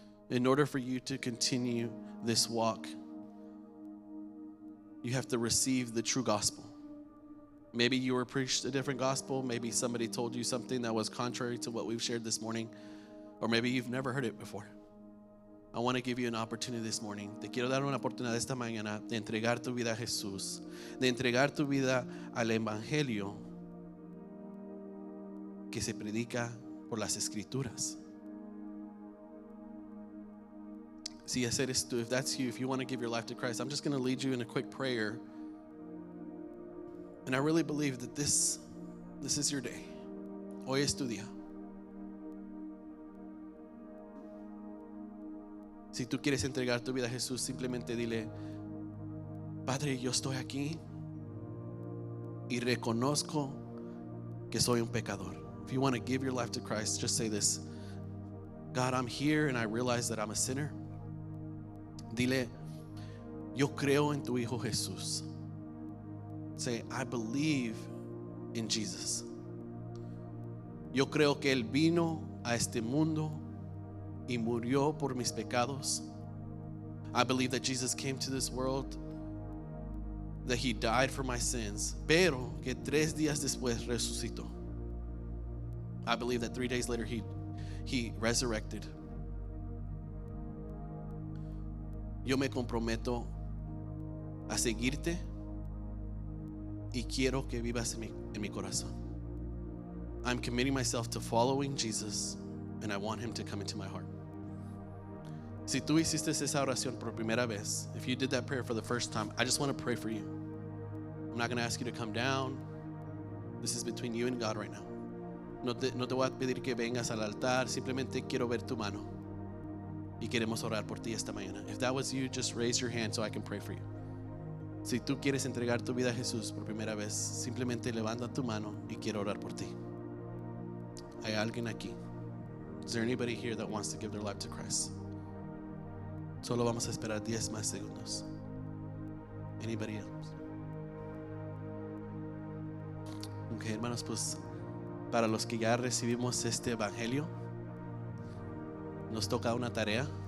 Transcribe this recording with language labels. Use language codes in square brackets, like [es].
[en] In order for you to continue this walk, you have to receive the true gospel. Maybe you were preached a different gospel. Maybe somebody told you something that was contrary to what we've shared this morning. Or maybe you've never heard it before. I want to give you an opportunity this morning. [es] Te quiero dar una oportunidad esta mañana de entregar tu vida a Jesús, de entregar tu vida al evangelio que se predica por las escrituras. Si ese eres tú, [en] if that's you, if you want to give your life to Christ, I'm just going to lead you in a quick prayer. And I really believe that this is your day. [es] Hoy es tu día. Si tú quieres entregar tu vida a Jesús, simplemente dile: Padre, yo estoy aquí y reconozco que soy un pecador. [en] If you want to give your life to Christ, just say this: God, I'm here and I realize that I'm a sinner. [es] Dile: yo creo en tu Hijo Jesús. [en] Say, I believe in Jesus. [es] Yo creo que Él vino a este mundo y murió por mis pecados. [en] I believe that Jesus came to this world, that He died for my sins, [es] pero que 3 días después resucitó. [en] I believe that 3 days later He resurrected. [es] Yo me comprometo a seguirte y quiero que vivas en mi corazón. [en] I'm committing myself to following Jesus and I want Him to come into my heart. [es] Si tú hiciste esa oración por primera vez, [en] if you did that prayer for the first time, I just want to pray for you. I'm not going to ask you to come down. This is between you and God right now. [es] No te voy a pedir que vengas al altar, simplemente quiero ver tu mano. Y queremos orar por ti esta mañana. [en] If that was you, just raise your hand so I can pray for you. [es] Si tú quieres entregar tu vida a Jesús por primera vez, simplemente levanta tu mano y quiero orar por ti. ¿Hay alguien aquí? [en] Is there anybody here that wants to give their life to Christ? [es] Solo vamos a esperar 10 más segundos. [en] Anybody else? [es] Okay, hermanos, pues para los que ya recibimos este evangelio, nos toca una tarea.